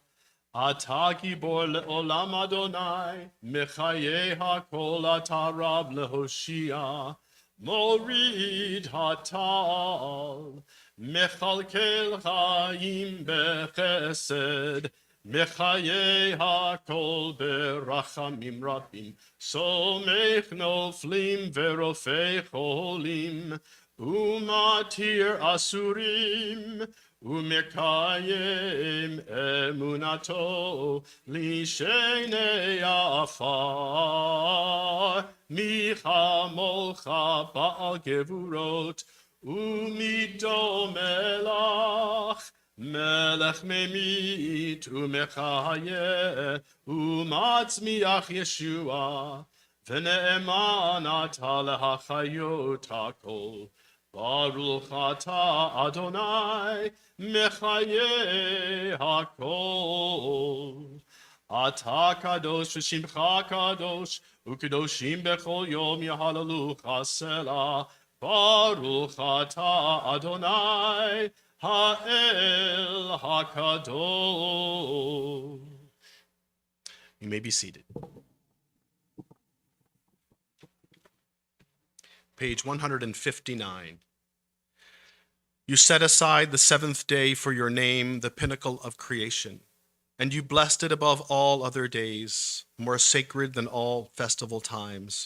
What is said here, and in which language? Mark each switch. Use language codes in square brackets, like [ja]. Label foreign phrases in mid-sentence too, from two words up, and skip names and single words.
[he] אתה גיבור לעולם אדוני, מחיה הכל אתה רב להושיע. מוריד הטל, מכלכל חיים בחסד, מחיה הכל ברחמים רבים, סומך נופלים ורופא חולים, ומתיר אסורים, ומקיים אמונתו, לישני עפר, מי כמוך בעל גבורות, ומי דומה לך, מלך ממית ומחיה ומצמיח ישועה ונאמן אתה להחיות הכל ברוך אתה אדוני מחיה הכל אתה קדוש ושמך קדוש וקדושים בכל יום יהללוך סלה ברוך אתה אדוני האל הקדוש. [en] You may be seated. Page 159. You set aside the seventh day for your name, the pinnacle of creation, and you blessed it above all other days, more sacred than all festival times.